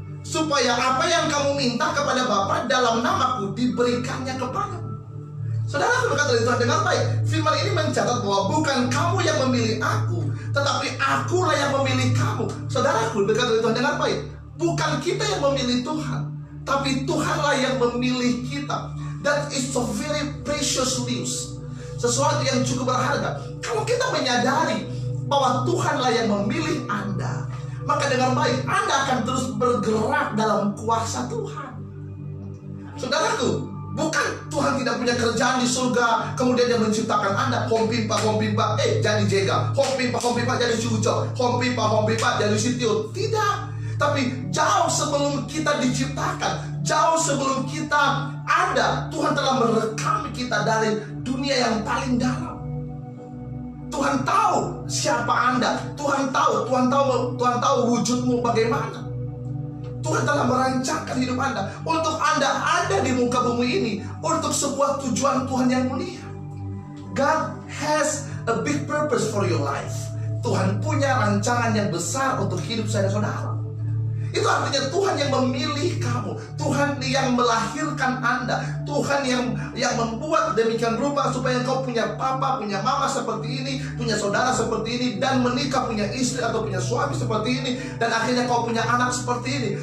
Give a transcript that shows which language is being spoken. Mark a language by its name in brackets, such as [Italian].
[Indonesian] Supaya apa yang kamu minta kepada Bapa dalam namaku diberikannya kepadamu. Saudara berkata dari Tuhan, dengar baik. Firman ini mencatat bahwa bukan kamu yang memilih aku, tetapi akulah yang memilih kamu. Saudaraku berkata dari Tuhan, dengar baik. Bukan kita yang memilih Tuhan, tapi Tuhanlah yang memilih kita. [English] That is so very precious news. [Indonesian] Sesuatu yang cukup berharga. Kalau kita menyadari bahwa Tuhanlah yang memilih Anda, maka dengan baik Anda akan terus bergerak dalam kuasa Tuhan. Saudaraku, bukan Tuhan tidak punya kerjaan di surga, kemudian Dia menciptakan Anda. Hompimpa, jadi jega. Hompimpa, jadi cucok. Hompimpa, jadi sitio. Tidak. Tapi jauh sebelum kita diciptakan, jauh sebelum kita ada, Tuhan telah merekam kita dari dunia yang paling dalam. Tuhan tahu siapa Anda. Tuhan tahu wujudmu bagaimana. Tuhan telah merancangkan hidup Anda untuk Anda ada di muka bumi ini untuk sebuah tujuan Tuhan yang mulia. [English] God has a big purpose for your life. [Indonesian] Tuhan punya rancangan yang besar untuk hidup saya dan saudara. Itu artinya Tuhan yang memilih kamu, Tuhan yang melahirkan Anda, Tuhan yang membuat demikian rupa supaya engkau punya papa, punya mama seperti ini, punya saudara seperti ini, dan menikah punya istri atau punya suami seperti ini, dan akhirnya kau punya anak seperti ini.